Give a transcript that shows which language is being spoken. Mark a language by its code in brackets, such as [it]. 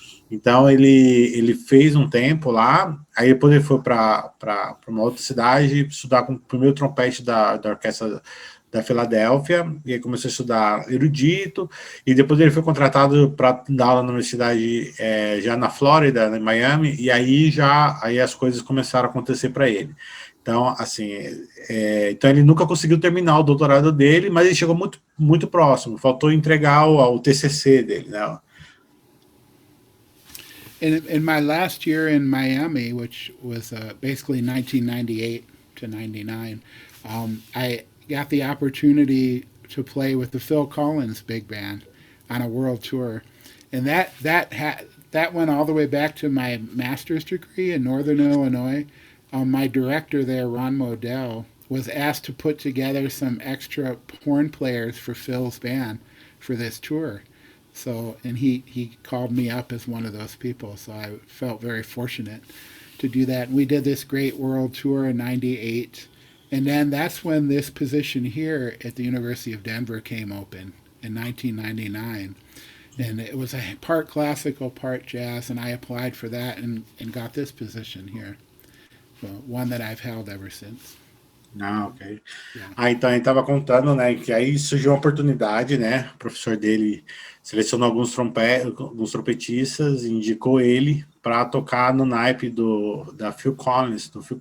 [pt] Então ele fez um tempo lá, aí depois ele foi para uma outra cidade estudar com o primeiro trompete da orquestra da Filadélfia, e aí começou a estudar erudito, e depois ele foi contratado para dar aula na universidade já na Flórida, em Miami, e aí as coisas começaram a acontecer para ele. Então, assim, então ele nunca conseguiu terminar o doutorado dele, mas ele chegou muito, muito próximo. Faltou entregar o TCC dele, né? [en] In my last year in Miami, which was basically 1998 to 99, I got the opportunity to play with the Phil Collins Big Band on a world tour, and that went all the way back to my master's degree in Northern Illinois. My director there, Ron Modell, was asked to put together some extra horn players for Phil's band for this tour. So, and he called me up as one of those people. So I felt very fortunate to do that. And we did this great world tour in '98. And then that's when this position here at the University of Denver came open in 1999. And it was a part classical, part jazz, and I applied for that and got this position here. So, one that I've held ever since. Ah, ok. Yeah. [pt] Então ele estava contando, né, que aí surgiu uma oportunidade, né, o professor dele selecionou alguns trompetistas e indicou ele para tocar no naipe do Phil Collins